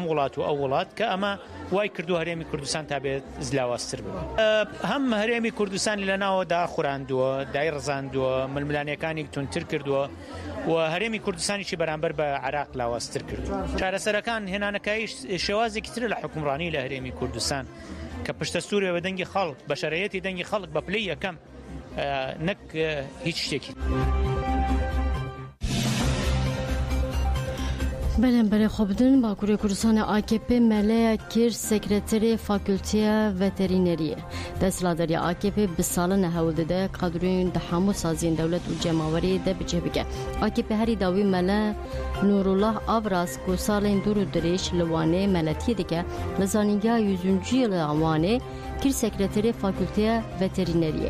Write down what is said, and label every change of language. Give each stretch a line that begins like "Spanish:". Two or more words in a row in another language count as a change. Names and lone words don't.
Central Kurdish: وڵات و ئەو وڵات کە ئەمە وای کردو هەرێمی کوردستان تا بێت زلاواستر ببێت هەم هەرێمی کوردستانی لە ناوە داخوراندووە دای ڕزاندووە ململانیەکانی تونتر کردووە و هەرێمی کوردستانیشی بەرامبەر بە عراق لاواستر کردو چارەسەرەکان هێنانەکەی شێوازێکی ترە لە حکومڕانی لە هەرێمی کوردستان کە پشتە سوورێ بە دەنگی خەڵک بە شەرعیەتی دەنگی خەڵک بە پلەی یەکەم نەک هیچ شتێکی
Kurdish: بەلەمبەرە خۆبدن باکووری کوردستانی AKP مەلەیە کرد سەکرەتەری فاکولتیە ڤەتەرینەریە دەسەڵاتداری AKP bi salin hewldide kadroyên di hemû saziyên dewlet û cemawerî de biçe bike. AKP herî dawî mele Nurullah Avras ku salên dûr û dirêj li Wanê meletiyê dike li zanîngeha 100. yîla Wanê kir sekreterê fakülteya veterineriye.